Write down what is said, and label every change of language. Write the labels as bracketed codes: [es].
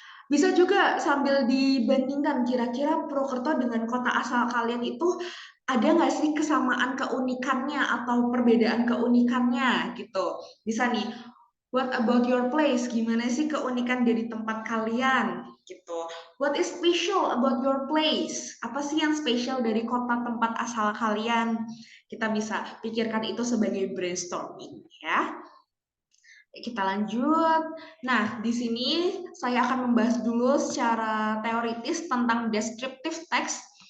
[id] Bisa juga sambil dibandingkan kira-kira Purwokerto dengan kota asal kalian itu ada nggak sih kesamaan keunikannya atau perbedaan keunikannya gitu. Bisa nih, [en] what about your place? [id] Gimana sih keunikan dari tempat kalian gitu. [en] What is special about your place? [id] Apa sih yang spesial dari kota tempat asal kalian? Kita bisa pikirkan itu sebagai brainstorming ya. Kita lanjut. Nah, di sini saya akan membahas dulu secara teoritis tentang descriptive text.